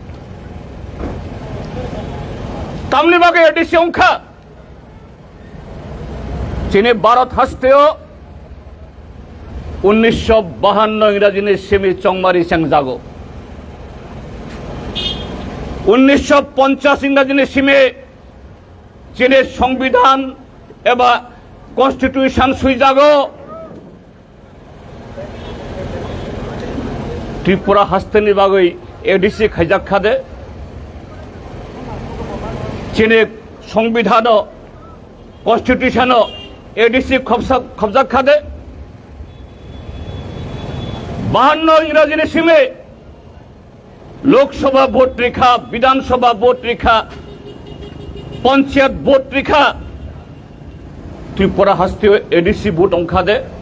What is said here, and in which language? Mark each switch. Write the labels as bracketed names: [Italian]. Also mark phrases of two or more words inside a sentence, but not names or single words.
[Kok Borok] तामनि बागे एडीसी अंखा चीने भारत हस्तेओ 1952 इंग्राजी सेमी चंगमारी सेंगजागो 1950 इंग्राजी सीमे चीने संविधान एवं कन्स्टिट्यूशन सुइजागो त्रिपुरा हस्तेनि बागै एडीसी खाइजाक खादे चीने সংবিধান কনস্টিটিউশন এডিসি কবজা খাদে 52 ইংরাজি রেশিমে লোকসভা ভোট রেখা বিধানসভা ভোট রেখা পঞ্চায়েত ভোট রেখা ত্রিপুরা হাস্তে এডিসি ভোট অংখা দে